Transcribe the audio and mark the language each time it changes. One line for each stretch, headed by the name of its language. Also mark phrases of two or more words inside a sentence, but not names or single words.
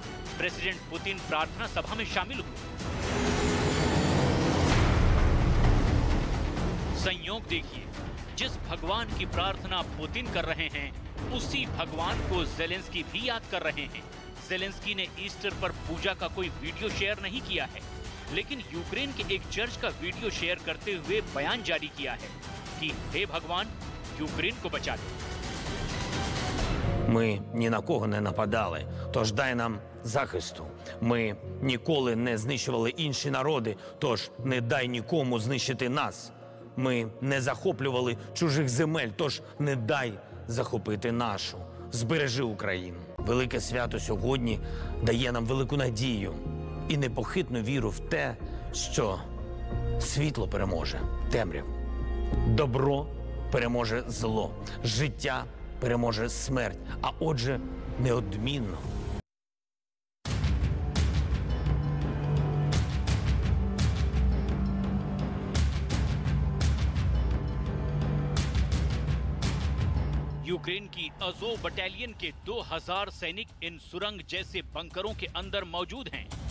Hindi: प्रेसिडेंट पुतिन प्रार्थना सभा में शामिल हुए। संयोग देखिए, जिस भगवान की प्रार्थना पुतिन कर रहे हैं, उसी भगवान को ज़ेलेंस्की भी याद कर रहे हैं। ज़ेलेंस्की ने ईस्टर पर पूजा का कोई वीडियो शेयर नहीं किया है, लेकिन यूक्रेन के एक चर्च का वीडियो शेयर करते हुए बयान जारी किया है कि हे भगवान, यूक्रेन को बचा लो।
Ukrainian: Ми ні на кого не нападали, тож дай нам захисту. Ми ніколи не знищували інші народи, тож не дай нікому знищити нас. Ми не захоплювали чужих земель, тож не дай захопити нашу. Збережи Україну. Велике свято сьогодні дає нам велику надію і непохитну віру в те, що світло переможе темряву, добро переможе зло, життя переможе смерть, а отже, неодмінно.
Hindi: यूक्रेन की अज़ोव बटालियन के 2000 सैनिक इन सुरंग जैसे बंकरों के अंदर मौजूद हैं।